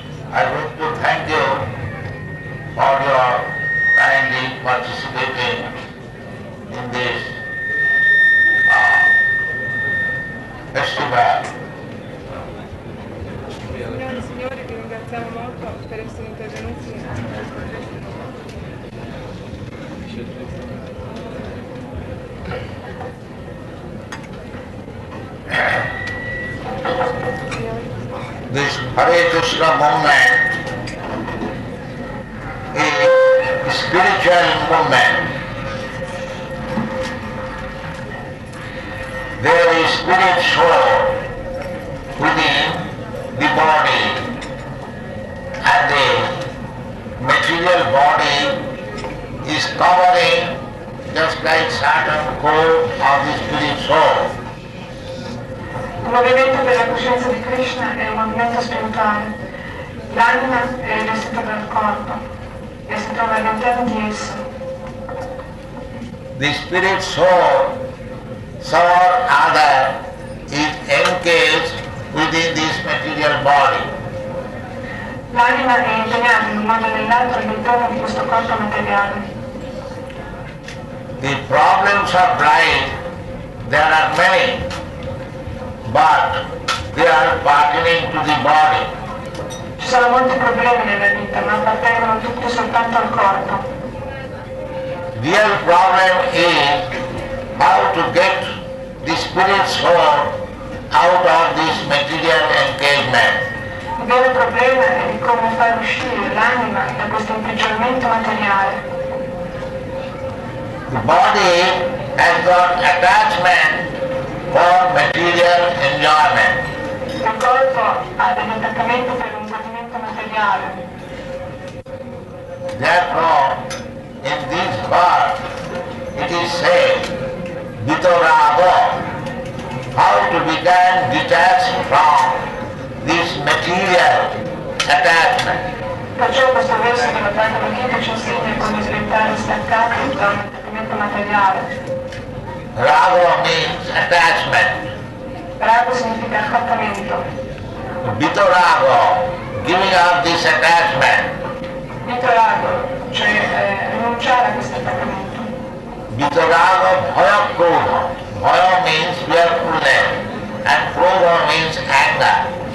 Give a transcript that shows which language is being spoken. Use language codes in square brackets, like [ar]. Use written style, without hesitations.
[en] I wish to thank you for your kindly participating in this festival. [it] Signore e signori, vi ringraziamo molto per essere intervenuti nel progetto. [en] This Hare Krishna movement is a spiritual movement. There is spirit soul within the body, and the material body is covering just like certain core of the spirit soul. [it] Il movimento per la coscienza di Krishna è un movimento spirituale. L'anima è rivestita dal corpo e si trova all'interno di esso. [en] The spirit soul, some or other, is engaged within this material body. [it] L'anima è impegnata in un modo o nell'altro all'interno di questo corpo materiale. [en] The problems of life, there are many, but they are pertaining to the body. [it] Ci sono molti problemi nella vita, ma appartengono tutti soltanto al corpo. [en] Real problem is how to get the spirit soul out of this material engagement. [it] Il vero problema è di come far uscire l'anima da questo imprigionamento materiale. [en] The body has got attachment for material enjoyment. [it] Il corpo ha degli attaccamenti per un godimento materiale. [en] Therefore, in this verse, it is said, Vitoravo, how to become detached from this material attachment. [it] Perciò questo verso della Bhagavad Gita ci insegna come diventare staccati da un attaccamento materiale. [en] Raga means attachment. [it] Raga significa attaccamento. [en] Vitoravo, giving up this attachment. [it] Vitorago, cioè rinunciare a questo attaccamento. [sa] Vitoravo bhaya krodha. [en] Bhaya means fearfulness and krodha means anger.